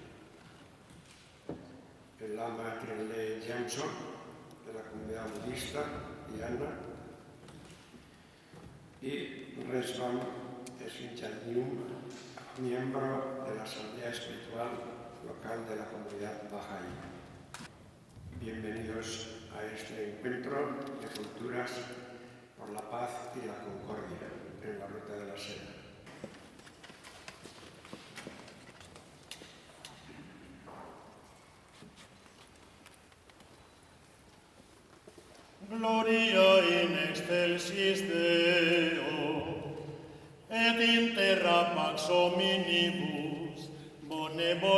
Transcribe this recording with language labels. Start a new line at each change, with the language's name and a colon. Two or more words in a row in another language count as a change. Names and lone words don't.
Spanish: El Lama Trinley Jameson, de la comunidad budista Diana, y Resvam Svinchanyum, miembro de la Asamblea Espiritual Local de la comunidad Bahá'í. Bienvenidos a este encuentro de culturas por la paz y la concordia en la Ruta de la Seda.
Latin: Gloria in excelsis Deo, et in terra pax hominibus, bone